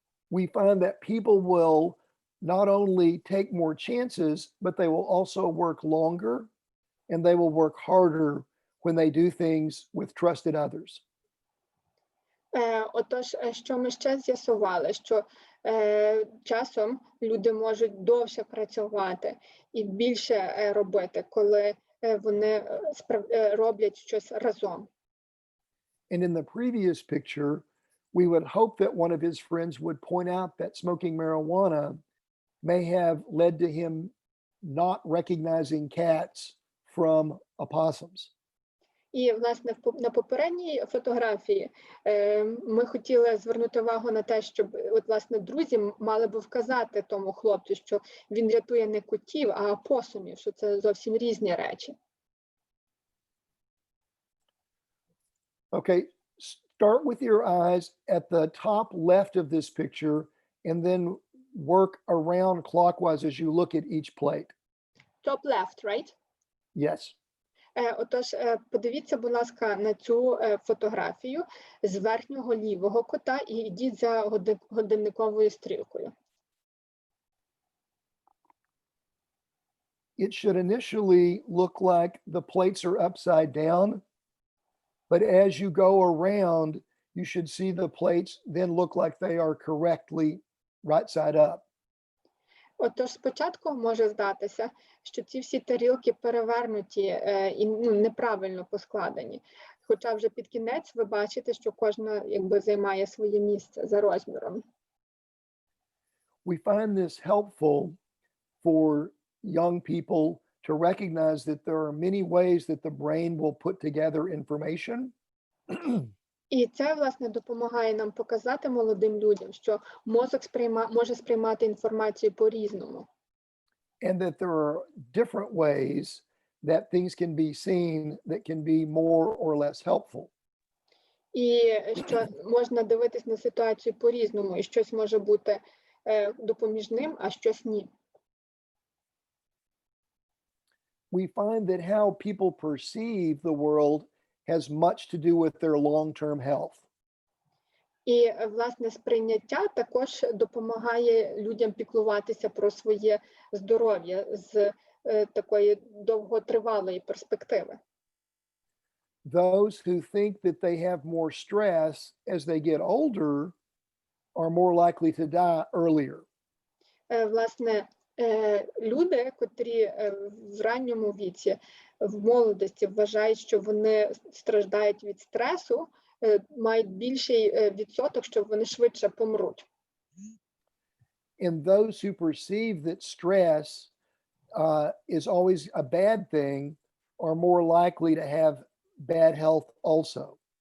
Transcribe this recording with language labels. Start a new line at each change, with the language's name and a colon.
English: We find that people will not only take more chances, but they will also work longer and they will work harder when they do things with trusted others.
Ukrainian: Отож, що ми ще з'ясували, що часом люди можуть довше працювати і більше робити, коли вони роблять щось разом.
English: And in the previous picture, we would hope that one of his friends would point out that smoking marijuana may have led to him not recognizing cats from opossums.
Ukrainian: І, власне, на попередній фотографії ми хотіли звернути увагу на те, щоб, от, власне, друзі мали би вказати тому хлопцю, що він рятує не котів, а опосумів, що це зовсім різні речі.
English: Okay, start with your eyes at the top left of this picture and then work around clockwise as you look at each plate. Top left, right? Yes.
Ukrainian: Отож, подивіться, будь ласка, на цю фотографію з верхнього лівого кута і йдіть за годинниковою стрілкою.
English: It should initially look like the plates are upside down, but as you go around, you should see the plates then look like they are correctly right side up.
Ukrainian: Отож, спочатку може здатися, що ці всі тарілки перевернуті і неправильно поскладені. Хоча вже під кінець ви бачите, що кожна якби займає своє місце за розміром.
English: We find this helpful for young people to recognize that there are many ways that the brain will put together information.
Ukrainian: І це, власне, допомагає нам показати молодим людям, що мозок може сприймати інформацію по-різному.
English: And that there are different ways that things can be seen that can be more or less helpful.
Ukrainian: І що можна дивитись на ситуацію по-різному, і щось може бути допоміжним, а щось ні.
English: We find that how people perceive the world has much to do with their long-term health.
Ukrainian: І, власне, сприйняття також допомагає людям піклуватися про своє здоров'я з такої довготривалої перспективи.
English: Those who think that they have more stress as they get older are more likely to die earlier.
Ukrainian: Власне, Люди, котрі в ранньому віці, в молодості вважають, що вони страждають від стресу, мають більший відсоток, що вони швидше помруть.
English: And those who perceive that stress is always a bad thing are more likely to have bad health also.